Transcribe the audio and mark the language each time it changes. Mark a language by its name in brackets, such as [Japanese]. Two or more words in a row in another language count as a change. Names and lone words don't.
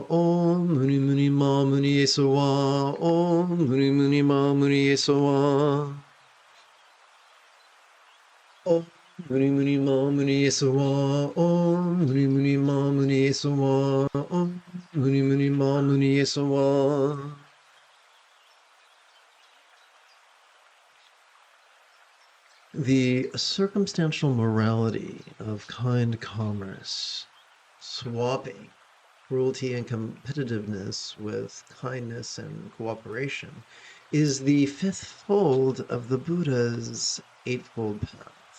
[Sanskrit] Om Muni Muni Ma Muni Yesuwa. Om Muni Muni Ma Muni Yesuwa. Om Muni Muni Ma Muni Yesuwa. Om Muni Muni Ma Muni Yesuwa. Om Muni Muni Ma Muni Yesuwa. [English] The circumstantial morality of kind commerce, swapping cruelty and competitiveness with kindness and cooperation, is the fifth fold of the Buddha's Eightfold Path.